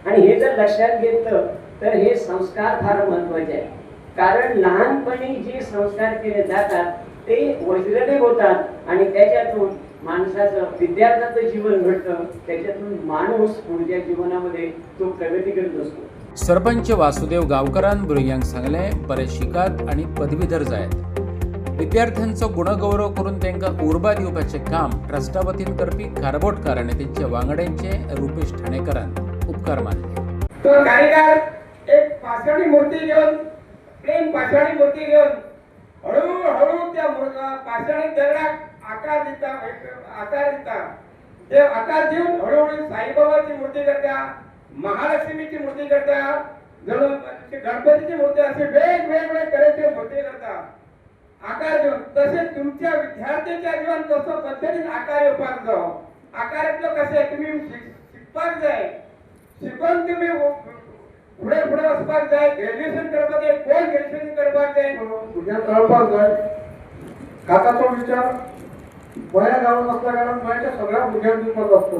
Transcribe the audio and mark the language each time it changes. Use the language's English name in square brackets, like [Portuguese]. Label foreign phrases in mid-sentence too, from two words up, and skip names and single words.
[Marathi] आणि हे जर लक्षात घेतलं तर हे संस्कार फार महत्वाचे आहे. कारण लहानपणी जे संस्कार केले जातात ते वज्रदेव होतात आणि त्याच्यातून माणसाचं विद्यार्थ्याचं जीवन घडतं, त्याच्यातून माणूस पुढच्या जीवनामध्ये तो प्रगती करत असतो. [Konkani] सरपंच वासुदेव गावकरान भुरग्यांक सांगले बरे शिकात आणि पदवीधर जायत. विद्यार्थ्यांचो गुणगौरव करून त्यांना उर्बा दिवपाचे काम ट्रस्टा वतीन करपी कारबोटकार आणि त्यांच्या वांगड्यांचे रुपेश ठाणेकरान उपकार मानले. तो कारीगर एक पाषाणी मूर्ती घेऊन, प्लेन पाषाणी मूर्ती घेऊन हळूहळू त्या पाषाणी दगडाक आकार देता ते आकार देऊन हळूहळू साईबाबाची मूर्ती करता, महालक्ष्मीची मूर्ती करता, जणू गणपतीची मूर्ती असे वेगवेगळे तऱ्हेचे मूर्ती करता आकार देऊन. तसेच तुमच्या विद्यार्थ्यांच्या जीवन तसं पद्धतीने आकार येवपाक जावं. आकारातलं कसे तुम्ही शिकपाक जाय, शिकून तुम्ही पुढे वचपाक जाय, ग्रॅज्युएशन करपाक जाय, पोस्ट ग्रॅज्युएशन करपाक जाय, भुरग्यांक कळपाक जाय. काकाचो विचार गोंया गांवांत आसल्या कारणान गोंयच्या सगळ्या भुरग्यांक दिवपाचो आसतलो.